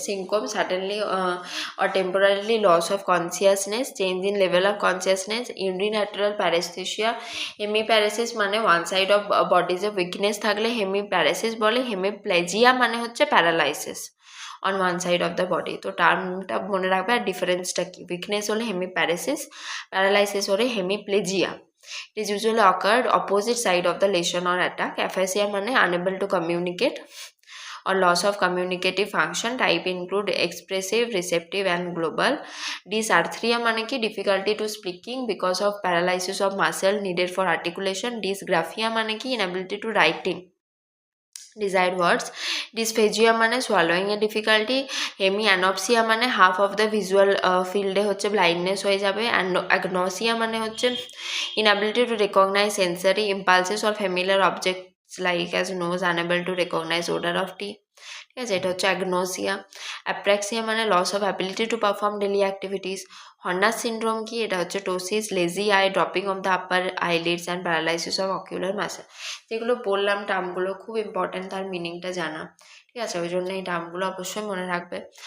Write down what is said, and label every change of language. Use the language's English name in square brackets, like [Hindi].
[English] Syncope suddenly or temporarily loss of consciousness, change in level of consciousness, unilateral paresthesia। [Bangla] Hemiparesis মানে [English] one side of বডিজে [Bangla] weakness থাকলে hemiparesis বলে। [English] hemiplegia [Bangla] মানে হচ্ছে [English] Paralysis on one side of the body. [Bangla] তো টার্মটা মনে রাখবে আর ডিফারেন্সটা কি, উইকনেস হলে হেমিপ্যারেসিস, প্যারালাইসিস হলে hemiplegia. [English] It is usually occurred opposite side of the lesion or attack। Aphasia মানে unable to communicate or loss of communicative function। Type include expressive, receptive and global। Dysarthria [Bangla] মানে কি [English] difficulty to speaking because of paralysis of muscle needed for articulation। Dysgraphia মানে কি inability to writing desired words। Dysphagia মানে swallowing এ difficulty। Hemianopsia মানে half of the visual field এ হচ্ছে blindness হয়ে যাবে। and agnosia মানে হচ্ছে inability to recognize sensory impulses or familiar objects like as nose, unable to recognize odor of tea, [Bangla] ঠিক আছে, এটা হচ্ছে [English] Agnosia. Apraxia মানে loss of ability to perform daily activities. Horner's syndrome [Bangla] কি, এটা হচ্ছে [English] Ptosis, lazy eye, drooping of the upper eyelids and paralysis of ocular muscle. [Bangla] যেগুলো বললাম টার্মগুলো খুব ইম্পর্টেন্ট, তার মিনিংটা জানা, ঠিক আছে, ওই জন্য এই টার্মগুলো অবশ্যই মনে রাখবে।